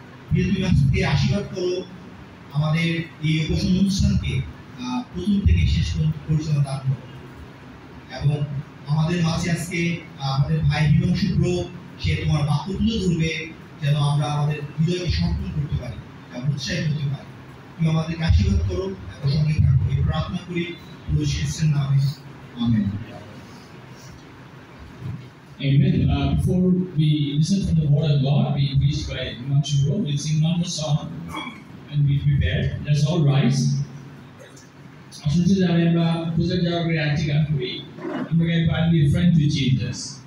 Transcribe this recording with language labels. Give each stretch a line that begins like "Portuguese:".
Bangla: তুমি আজকে আশীর্বাদ করো আমাদের এই উপাসনা অনুষ্ঠানকে প্রথম থেকে শেষ পর্যন্ত পরিচালনা দান করো এবং আমাদের মাঝে আজকে আমাদের ভাই হিমাংশু ব্রো সে তোমার বাক্য তুলে ধরবে যেন আমরা আমাদের হৃদয়কে সমর্পণ করতে পারি এবং উৎসাহিত হতে পারি। তুমি আমাদেরকে আশীর্বাদ করো এবং সঙ্গে থাকো, এই প্রার্থনা করি প্রভু খ্রিস্টের নামে, amen.
English: Amen. Before we listen from the word of God, we preached by Himanshu bro, we'll sing one more song and be prepared. Let's all rise.
Bangla: আসলে যারা আমরা পূজার যাওয়ার আগে আজকে গান করি, আমরা গাই
English: পারলি friend to Jesus.